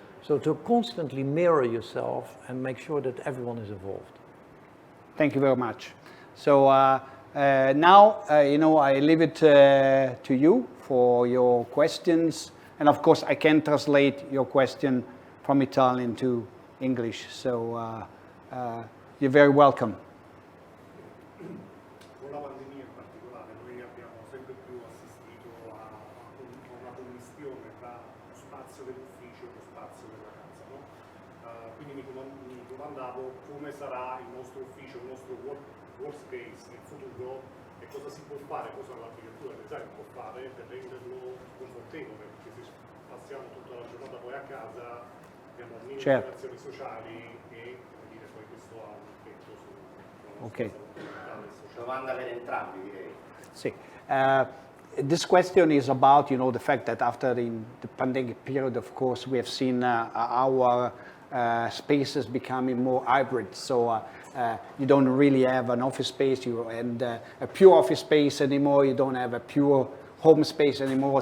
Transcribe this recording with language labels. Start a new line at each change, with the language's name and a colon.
English: So to constantly mirror yourself and make sure that everyone is involved. Thank you very much. So now, you know, I leave it to you for your questions. And of course, I can translate your question from Italian to English. So you're very welcome.
Italian: Con la pandemia in particolare noi abbiamo sempre più assistito a una commistione tra lo spazio dell'ufficio e lo spazio della casa, no? Quindi mi domandavo come sarà il nostro ufficio, il nostro workspace nel futuro e cosa si può fare, cosa l'architettura del design può fare per renderlo confortevole, perché se passiamo tutta la giornata poi a casa abbiamo mille interazioni sociali e come dire, poi questo ha un effetto sulla nostra salute mentale e sociale. Domanda per entrambi, direi. Sì.
English: This question is about, you know, the fact that after the pandemic period, of course, we have seen our spaces becoming more hybrid. So you don't really have an office space and a pure office space anymore. You don't have a pure home space anymore.